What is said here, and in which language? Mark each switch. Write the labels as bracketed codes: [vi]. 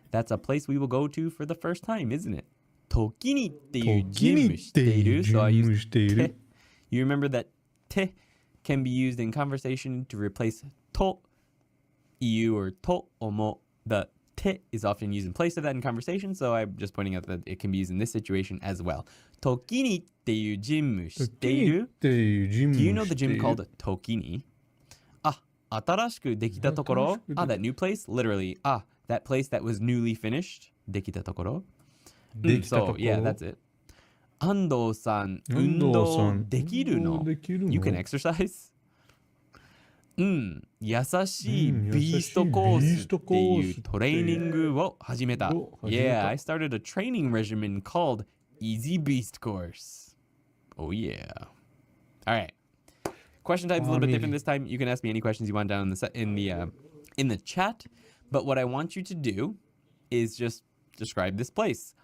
[en] That's a place we will go to for the first time, isn't it? [ja] 時にっていう人物知っている? [en] So I used te. You remember that te can be used in conversation to replace to, iu, or to, omo. The te is often used in place of that in conversation, so I'm just pointing out that it can be used in this situation as well. [ja] 時にっていうジム知っている? [en] Do you know the gym called Tokini? [ja] 新しくできたところ? [en] That new place? Literally, that place that was newly finished. [ja] できたところ? [en] So, yeah, that's it. [ja] 安藤さん、運動できるの? [en] You can exercise? [ja] 優しいビーストコースっていうトレーニングを始めた。 [en] Yeah, I started a training regimen called Easy Beast Course. Oh yeah. All right. Question time's a little bit different this time. You can ask me any questions you want down in the chat. But what I want you to do is just describe this place.